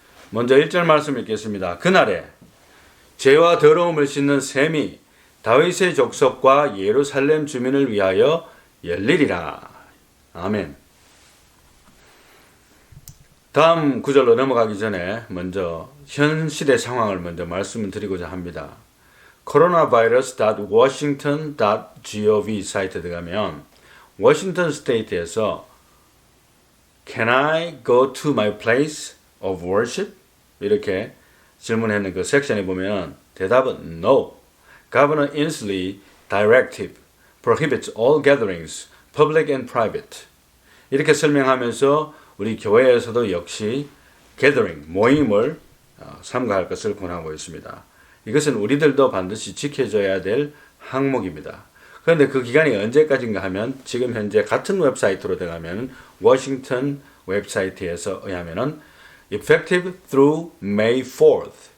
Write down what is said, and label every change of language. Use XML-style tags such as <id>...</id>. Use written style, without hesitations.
<ko>먼저 1절 말씀 읽겠습니다. 그날에 죄와 더러움을 씻는 셈이 다윗의 족속과 예루살렘 주민을 위하여 열리리라. 아멘. 다음 구절로 넘어가기 전에 먼저 현실의 상황을 먼저 말씀을 드리고자 합니다.</ko> <en>coronavirus.washington.gov</en> <ko>사이트에 들어가면 워싱턴 스테이트에서</ko> <en>Can I go to my place of worship?</en> <ko>이렇게 질문했는 그 섹션에 보면 대답은 No.</ko> <en>Governor Inslee directive prohibits all gatherings, public and private.</en> <ko>이렇게 설명하면서 우리 교회에서도 역시 gathering, 모임을 삼가할 것을 권하고 있습니다. 이것은 우리들도 반드시 지켜줘야 될 항목입니다. 그런데 그 기간이 언제까지인가 하면 지금 현재 같은 웹사이트로 들어가면 워싱턴 웹사이트에서 의하면은</ko> <en>effective through May 4th.</en>